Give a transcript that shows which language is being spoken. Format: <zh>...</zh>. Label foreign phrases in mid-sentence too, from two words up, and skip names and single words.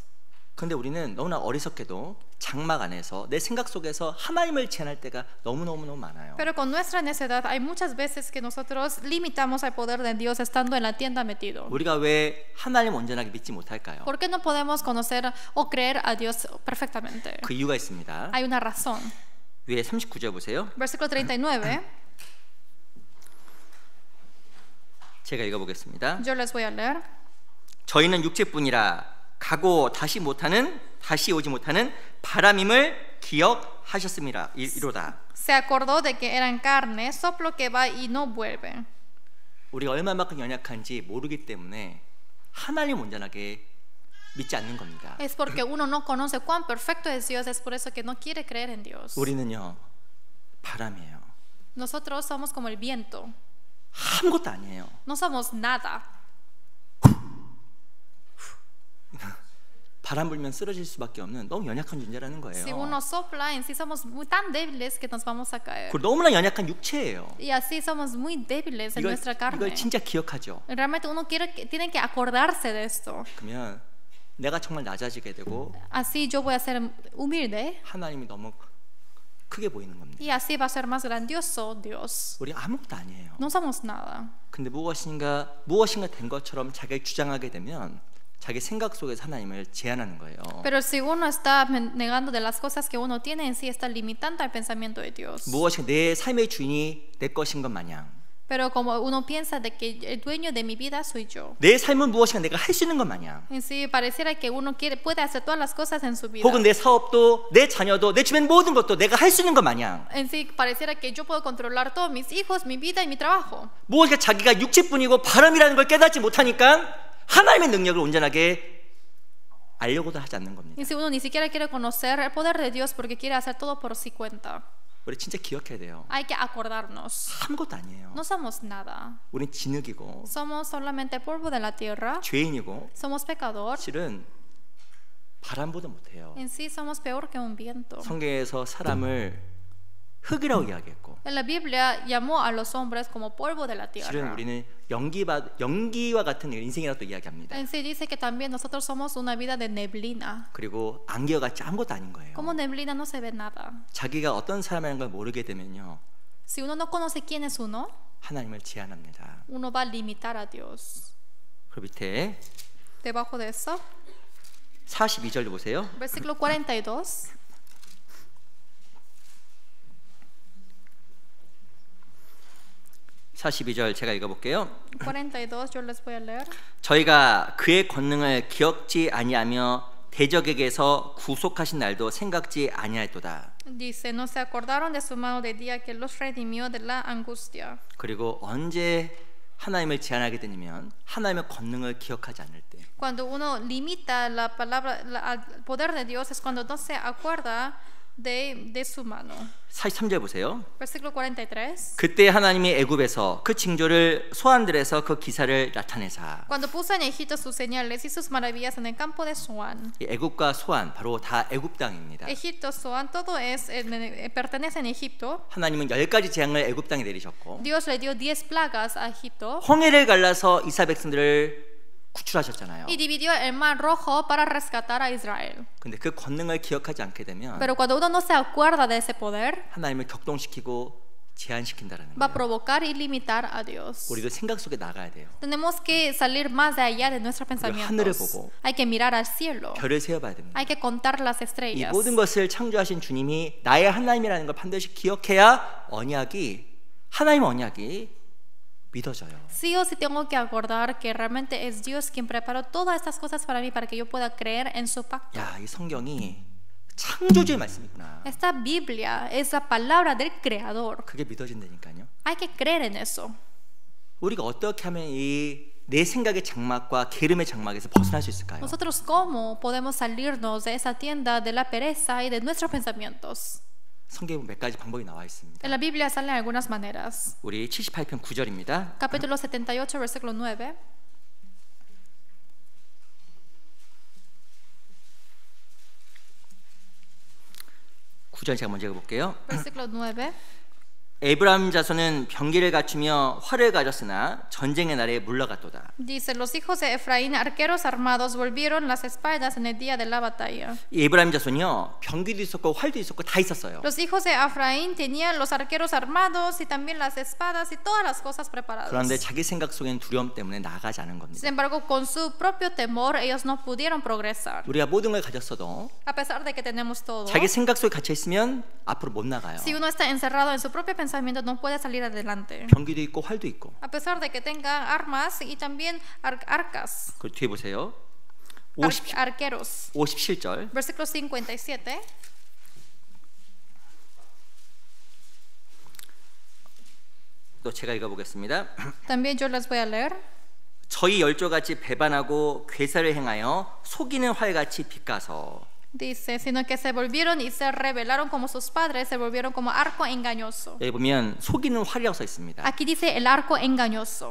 <ko>그런데 우리는 너무나 어리석게도 장막 안에서 내 생각 속에서 하나님을 제한할 때가 너무 많아요.</ko> <es>Pero con nuestra necedad hay muchas veces que nosotros limitamos al poder de Dios estando en la tienda metido.</es> <ko>우리가 왜 하나님 온전하게 믿지 못할까요?</ko> <es>¿Por qué no podemos conocer o creer a Dios perfectamente?</es> <ko>그 이유가 있습니다.</ko> <es>Hay una razón.</es> <ko>위에 39절 보세요.</ko> <es>Versículo 39.</es> <ko>제가 읽어보겠습니다.</ko> <es>Yo les voy a leer.</es> <ko>저희는 육체뿐이라 가고 다시 오지 못하는 바람임을 기억하셨음이라 이로다.</ko> <es>Se acordó de que eran carne, soplo que va y no vuelve.</es> <ko>우리가 얼마만큼 연약한지 모르기 때문에 하나님 온전하게 믿지 않는 겁니다.</ko> <es>Es porque uno no conoce cuán perfecto es Dios, es por eso que no quiere creer en Dios.</es> <ko>우리는요 바람이에요.</ko> <es>Nosotros somos como el viento.</es> <ko>아무것도 아니에요.</ko> <es>No somos nada.</es> <ko>바람 불면 쓰러질 수밖에 없는 너무 연약한 존재라는 거예요.</ko> <es>Si uno sopla, en sí somos muy tan débiles que nos vamos a caer.</es> <ko>그리고 너무나 연약한 육체예요.</ko> <es>Y así somos muy débiles en nuestra carne.</es> <ko>이걸 진짜 기억하죠.</ko> <es>Realmente uno tiene que acordarse de esto.</es> <ko>그러면 내가 정말 낮아지게 되고</ko> <es>Así yo voy a ser humilde.</es> <ko>하나님이 너무 크게 보이는 겁니다.</ko> <es>Y así va a ser más grandioso Dios.</es> <ko>우리 아무것도 아니에요.</ko> <es>No somos nada.</es> <ko>근데 무엇인가 된 것처럼 자기가 주장하게 되면 자기 생각 속에서 하나님을 제한하는 거예요.</ko> <es>Pero si uno está negando de las cosas que uno tiene en sí, está limitando al pensamiento de Dios.</es> <ko>무엇인가 내 삶의 주인이 내 것인 것 마냥.</ko> <es>Pero como uno piensa de que el dueño de mi vida soy yo.</es> <ko>내 삶은 무엇인가 내가 할 수 있는 것 마냥.</ko> <es>En sí pareciera que uno puede hacer todas las cosas en su vida.</es> <ko>혹은 내 사업도 내 자녀도 내 주변 모든 것도 내가 할 수 있는 것 마냥.</ko> <es>En sí pareciera que yo puedo controlar todos mis hijos, mi vida y mi trabajo.</es> <ko>무엇인가 자기가 육체뿐이고 바람이라는 걸 깨닫지 못하니까 하나님의 능력을 온전하게 알려고도 하지 않는 겁니다.</ko> <es>Y si uno ni siquiera quiere conocer el poder de Dios porque quiere hacer todo por su cuenta.</es> <ko>우리 진짜 기억해야 돼요.</ko> <es>Hay que acordarnos.</es> <ko>아무것도 아니에요.</ko> <es>No somos nada.</es> <ko>우린 진흙이고</ko> <es>Somos solamente polvo de la tierra.</es> <ko>죄인이고</ko> <es>Somos pecador.</es> <ko>실은 바람보다 못해요.</ko> <es>En sí somos peor que un viento.</es> <ko>성경에서 사람을 흙이라고 이야기했고</ko> <es>En la Biblia llamó a los hombres como polvo de la</es> <ko>실은</ko> <es>tierra.</es> <ko>우리는 연기와 같은 인생이라고 또 이야기합니다.</ko> <es>En sí dice que también nosotros somos una vida de neblina.</es> <ko>그리고 안개와 같이 아무것도 아닌 거예요.</ko> <es>Como neblina no se ve nada.</es> <ko>자기가 어떤 사람이라는 걸 모르게 되면요</ko> <es>Si uno no conoce quién es uno,</es> <ko>하나님을 제한합니다.</ko> <es>uno va a limitar a Dios.</es> <ko>그 밑에</ko> <es>Debajo de eso,</es> <ko>42절 보세요.</ko> <es>versículo 42.</es> <ko>(42절) 제가 읽어볼게요.</ko> <es>42, yo les voy a leer.</es> <ko>저희가 그의 권능을 기억지 아니하며 대적에게서 구속하신 날도 생각지 아니하였도다.</ko> <es>Dice, no se acordaron de su mano de día que los redimió de la angustia.</es> <ko>그리고 언제 하나님을 제한하게 되냐면 하나님의 권능을 기억하지 않을 때.</ko> <es>Cuando uno limita la palabra, al poder de Dios es cuando no se acuerda de su mano.</es> <ko>43절 보세요.</ko> <es>Versículo 43.</es> <ko>그때 하나님이 애굽에서 그 징조를 소환들에서 그 기사를 나타내사.</ko> <es>Cuando puso en Egipto sus señales y sus maravillas en el campo de Zoán.</es> <ko>이 애굽과 소환 바로 다 애굽 땅입니다.</ko> <es>Egipto, Zoán, todo pertenece en Egipto.</es> <ko>하나님은 10가지 재앙을 애굽 땅에 내리셨고</ko> <es>Dios le dio 10 plagas a Egipto.</es> <ko>홍해를 갈라서 이스라엘 백성들을 구출하셨잖아요.</ko> <es>Y dividió el mar rojo para rescatar a Israel.</es> <ko>근데 그 권능을 기억하지 않게 되면</ko> <es>Pero cuando uno no se acuerda de ese poder,</es> <ko>하나님을 격동시키고 제한시킨다라는</ko> <es>va a</es> <ko>거예요.</ko> <es>provocar y limitar a Dios.</es> <ko>우리도 생각 속에 나가야 돼요.</ko> <es>Tenemos que salir más de allá de nuestros</es> <ko>하늘을</ko> <es>pensamientos.</es> <ko>보고</ko> <es>Hay que mirar al cielo.</es> <ko>별을 세어봐야 됩니다.</ko> <es>Hay que contar las</es> <ko>이</ko> <es>estrellas.</es> <ko>모든 것을 창조하신 주님이 나의 하나님이라는 걸 반드시 기억해야 하나님의 언약이 믿어져요.</ko> <es>Sí o sí tengo que acordar que realmente es Dios quien preparó todas estas cosas para mí para que yo pueda creer en su pacto.</es> <ko>야, 이 성경이 창조주의 말씀이구나.</ko> <es>Esta Biblia es la palabra del Creador.</es> <ko>그게 믿어진다니까요.</ko> <es>Hay que creer en eso.</es> <ko>우리가 어떻게 하면 이 내 생각의 장막과 게으름의 장막에서 벗어날 수 있을까요?</ko> <es>Nosotros cómo podemos salirnos de esa tienda de la pereza y de nuestros pensamientos.</es> <ko>성경에 몇 가지 방법이 나와 있습니다.</ko> <es>En la Biblia salen algunas maneras.</es> <ko>우리 78편 9절입니다.</ko> <es>Capítulo 78, versículo 9.</es> <ko>구절 제가 먼저 읽어볼게요.</ko> <es>Versículo 9.</es> <ko>에브라임 자손은 병기를 갖추며 활을 가졌으나 전쟁의 날에 물러갔도다.</ko> <es>Dice, los hijos de Efraín, arqueros armados, volvieron las espaldas en el día de la batalla.</es> <ko>이 에브라임 자손이요, 병기도 있었고 활도 있었고 다 있었어요.</ko> <es>Los hijos de Efraín tenían los arqueros armados y también las espadas y todas las cosas preparadas.</es> <ko>그런데 자기 생각 속에는 두려움 때문에 나아가지 않은 겁니다.</ko> <es>Sin embargo, con su propio temor, ellos no pudieron progresar.</es> <ko>우리가 모든 걸 가졌어도</ko> <es>A pesar de que tenemos todo,</es> <ko>자기 생각 속에 갇혀 있으면 앞으로 못 나가요.</ko> <es>si uno está encerrado en su propio pensamiento, no puede salir adelante.</es> <ko>병기도 있고 활도 있고.</ko> <es>A pesar de que tenga armas y también arcas.</es> <ko>그 뒤에 보세요.</ko> <es>Arqueros.</es> <ko>57절.</ko> <es>Versículo 57.</es> <ko>또 제가 읽어보겠습니다.</ko> <es>También yo les voy a leer.</es> <ko>저희 열조같이 배반하고 괴사를 행하여 속이는 활같이 빗가서.</ko> <es>Dice, sino que se volvieron y se rebelaron como sus padres, se volvieron como arco engañoso.</es> <ko>여기 보면 속이는 활이라고 써 있습니다.</ko> <es>Aquí dice el arco engañoso.</es>